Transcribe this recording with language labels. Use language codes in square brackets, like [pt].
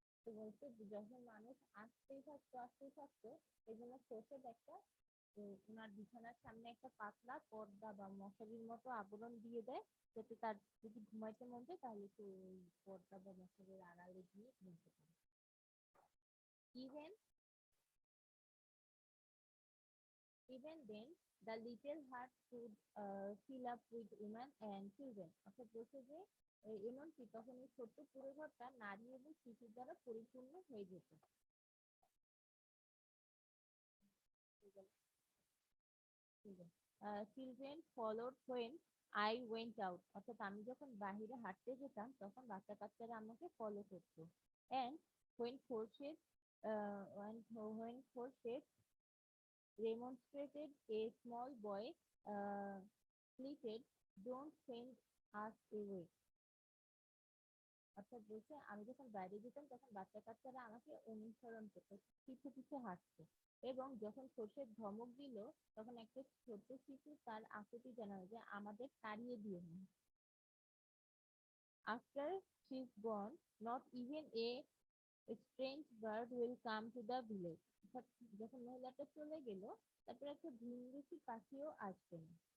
[bn] তো বলছে যে যখন মানুষ আসতেই থাকতো, এই জন্য খোরশেদ একটা ওনার বিছানার সামনে একটা পাতলা পর্দা বা মশারির মতো আবরণ দিয়ে দেয়, যাতে তার যদি ঘুমাইতে মন চায় তাহলে সে ওই পর্দা বা মশারির আড়ালে গিয়ে ঘুমাতে পারে। [en] Even Even then, the little hut would fill up with women and children. [bn] অর্থাৎ বলছে যে এমনকি তখন এই ছোট্ট পুরো ঘরটা নারী এবং শিশুর দ্বারা পরিপূর্ণ হয়ে যেত। [en] Children followed when I went out. [bn] অর্থাৎ আমি যখন বাহিরে হাঁটতে যেতাম তখন বাচ্চা কাচ্চারা আমাকে ফলো করতো। [en] And when Khurshid when Khurshid remonstrated, a small boy pleaded, "Don't send us away." [bn] অর্থাৎ বলছে আমি যখন বাইরে যেতাম তখন বাচ্চা কাচ্চারা আমাকে অনুসরণ করতো, পিছু পিছু হাঁটতো। এবং যখন খোরশেদ ধমক দিল, তখন একটা ছোট্ট শিশু তার আকুতি জানালো যে আমাদের তাড়িয়ে দিও না। [en] After she's gone, not even a strange bird will come to the village. [bn] অর্থাৎ যখন মহিলাটা চলে গেল, তারপরে একটা ভিনদেশি পাখিও আসবে না।